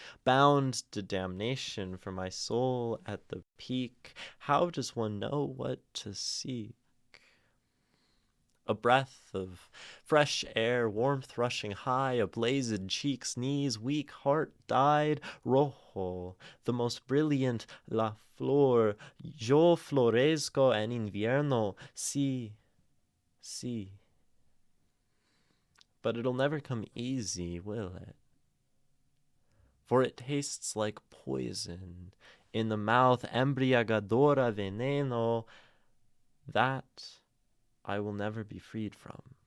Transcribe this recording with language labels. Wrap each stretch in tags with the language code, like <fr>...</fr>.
<en>Bound to damnation for my soul at the peak. How does one know what to seek? A breath of fresh air, warmth rushing high, a blazed cheeks, knees, weak heart died.</en> <es>Rojo,</es> <en>the most brilliant,</en> <es>la flor. Yo florezco en invierno. Sí, sí.</es> <en>But it'll never come easy, will it? For it tastes like poison in the mouth,</en> <es>embriagadora veneno,</es> <en>that I will never be freed from.</en>